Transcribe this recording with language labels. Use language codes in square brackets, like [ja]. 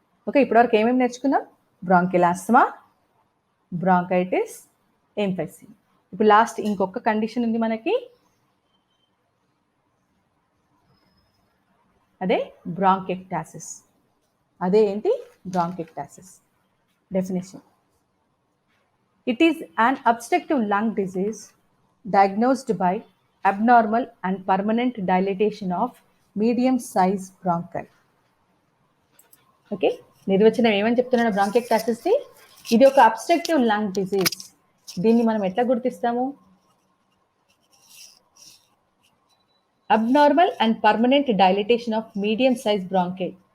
[te] Okay, ఇప్పటివరకు ఏమేమి నేర్చుకున్నాం? Bronchial asthma, bronchitis, ఎంఫైసీమా. ఇప్పుడు లాస్ట్ ఇంకొక కండిషన్ ఉంది మనకి, అదే బ్రాంకెక్టాసిస్. అదే ఏంటి? Bronchiectasis. [en] Definition: it is an obstructive lung disease diagnosed by abnormal and permanent dilatation of medium size bronchi. [te] Okay, నిర్వచనం ఏమని చెప్తున్నాడు బ్రాంకెక్టాసిస్ది? ఇది ఒక అబ్స్ట్రక్టివ్ లంగ్ డిజీజ్. దీన్ని మనం ఎట్లా గుర్తిస్తాము? [en] Abnormal and permanent dilatation of medium size bronchi.